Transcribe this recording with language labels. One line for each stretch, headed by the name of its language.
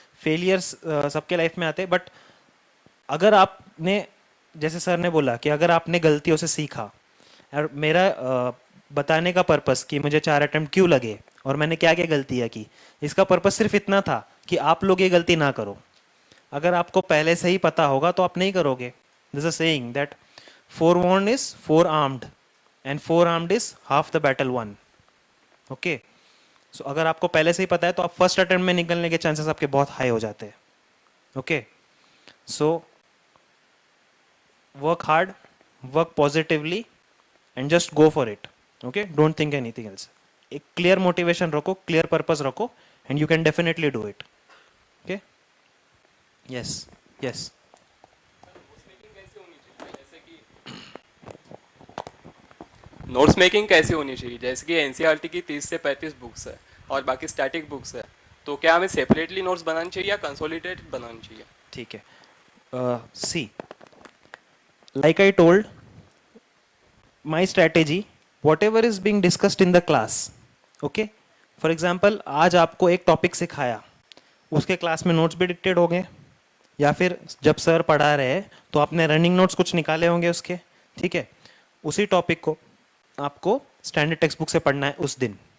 Hindi: Failures सबके life में आते हैं, बट अगर आपने, जैसे सर ने बोला कि अगर आपने गलतियों से सीखा, और मेरा बताने का पर्पस कि मुझे 4 अटेम्प्ट क्यों लगे और मैंने क्या क्या गलतियाँ की, इसका पर्पस सिर्फ इतना था कि आप लोग ये गलती ना करो। अगर आपको पहले से ही पता होगा तो आप नहीं करोगे।
English: This a saying that forewarned is forearmed and forearmed is half the battle won. Okay.
Hindi: सो अगर आपको पहले से ही पता है तो आप फर्स्ट अटेम्प्ट में निकलने के चांसेस आपके बहुत हाई हो जाते हैं। Okay.
English: So work hard, work positively and just go for it. Okay, don't think anything else.
Hindi: एक क्लियर मोटिवेशन रखो, क्लियर पर्पस रखो,
English: And you can definitely do it. Okay. Yes yes.
Hindi: Notes making कैसी होनी चाहिए? जैसे कि NCERT की 30 से 35 बुक्स है और बाकी स्टैटिक बुक्स है, तो क्या हमें सेपरेटली नोट्स बनानी चाहिए या कंसोलिडेटेड बनानी चाहिए? ठीक है।
English: See, like I told, my strategy, whatever is being discussed in the class, okay?
Hindi: For example, आज आपको एक टॉपिक सिखाया, उसके क्लास में नोट्स भी डिक्टेड हो गए, या फिर जब सर पढ़ा रहे हैं तो आपने रनिंग नोट्स कुछ निकाले होंगे उसके। ठीक है। उसी टॉपिक को आपको स्टैंडर्ड टेक्स्ट बुक से पढ़ना है उस दिन।